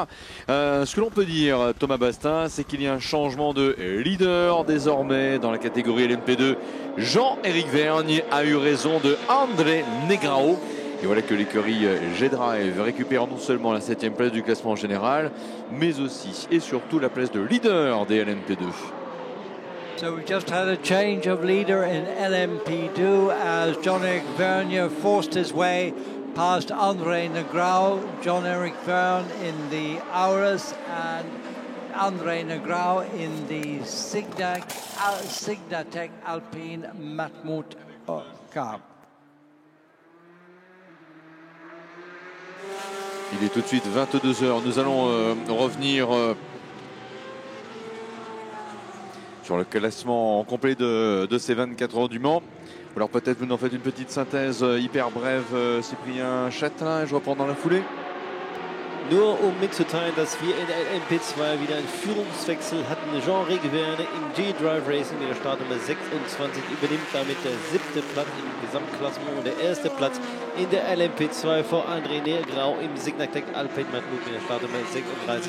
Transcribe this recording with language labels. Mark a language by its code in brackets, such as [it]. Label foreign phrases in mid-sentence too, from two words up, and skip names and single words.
[fr] Ce que l'on peut dire Thomas Bastin, c'est qu'il y a un changement de leader désormais dans la catégorie LMP2. Jean-Éric Vergne a eu raison de André Negrao. Et voilà que l'écurie G-Drive récupère non seulement la 7e place du classement général, mais aussi et surtout la place de leader des LMP2. [en] So we just had a change of leader in LMP2 as Jean-Éric Vergne forced his way past André Negrao. Jean-Éric Vergne in the Auris and André Negrao in the Signatec Alpine Matmut Cup. [fr] Il est tout de suite 22h. Nous allons revenir sur le classement complet de ces 24 heures du Mans. Alors peut-être vous nous en faites une petite synthèse hyper brève, Cyprien Châtelain, je reprends dans la foulée. [de] Nur mitzuteilen, dass wir in der LMP2 wieder einen Führungswechsel hatten. Jean-Éric Vergne im G-Drive Racing mit der Startnummer 26 übernimmt damit der 7. Platz im Gesamtklassement und der 1. Platz in der LMP2 vor André Negrao im Signatec Alpine Matmut mit der Startnummer 36.